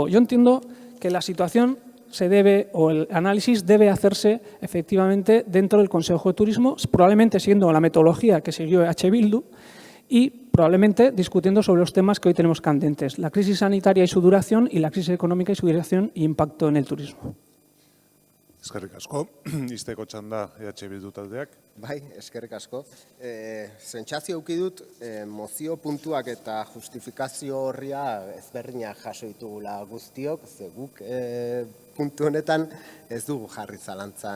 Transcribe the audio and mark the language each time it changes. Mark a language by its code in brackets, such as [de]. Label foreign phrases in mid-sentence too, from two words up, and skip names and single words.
[es] Yo entiendo que la situación o el análisis debe hacerse efectivamente dentro del Consejo de Turismo, probablemente siguiendo la metodología que siguió EH Bildu y probablemente discutiendo sobre los temas que hoy tenemos candentes: la crisis sanitaria y su duración y la crisis económica y su duración y impacto en el turismo. [eu] Eskerrik asko, izteko txanda EH Bildu taldeak. Bai, eskerrik asko. Sentsazio eduki dut, mozio puntuak eta justifikazio horria ezberdinak jaso ditugula guztiok, ze guk puntu honetan ez dugu jarri zalantzan.